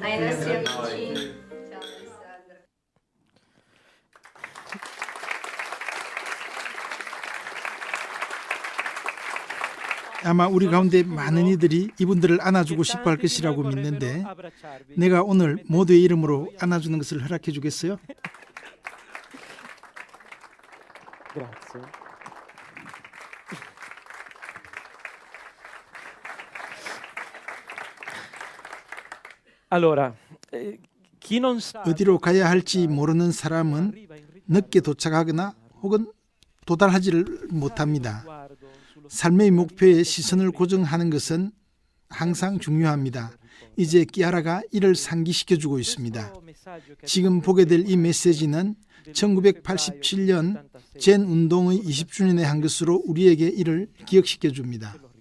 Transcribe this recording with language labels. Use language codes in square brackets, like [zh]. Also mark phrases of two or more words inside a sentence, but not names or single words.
[ko] 아마 우리 가운데 많은 이들이 이분들을 안아주고 싶어 할 것이라고 믿는데 내가 오늘 모두의 이름으로 안아주는 것을 허락해 주겠어요? [it] Grazie. Allora, chi non sa [ko] 어디로 가야 할지 모르는 사람은 늦게 도착하거나 혹은 도달하지를 못합니다. 삶의 목표에 시선을 고정하는 것은 항상 중요합니다. 이제 키아라가 이를 상기시켜주고 있습니다. 지금 보게 될 이 메시지는 1987년 젠 운동의 20주년에 한 것으로 우리에게 이를 기억시켜줍니다.